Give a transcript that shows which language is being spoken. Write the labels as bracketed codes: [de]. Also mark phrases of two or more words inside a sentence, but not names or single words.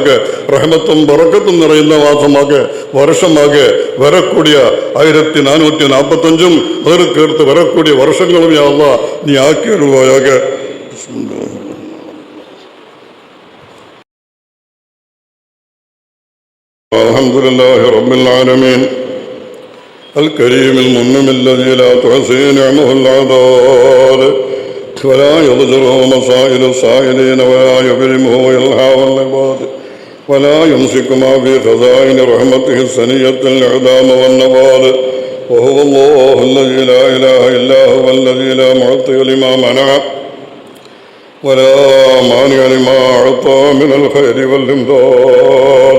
[ta] ரஹமத்தும் பரக்கத்தும் நிறைந்த மாசமாக வருஷமாக வரக்கூடிய 1445 அதற்கு அடுத்து வரக்கூடிய வருஷங்களும் [ar] يا الله [ta] நீ ஆக்கி அருள்வாயாக. [ar] الحمد لله رب العالمين الكريم المنعم الذي لا تحصي نعمه العباد ولا يضجره مسائل السائلين ولا يبرمه إلهاء العباد ولا يمسك ما في خزائن رحمته السنية الإعدام والنبال وهو الله الذي لا إله إلا هو الذي لا معطي لما منع ولا مانع لما أعطى من الخير والإمداد.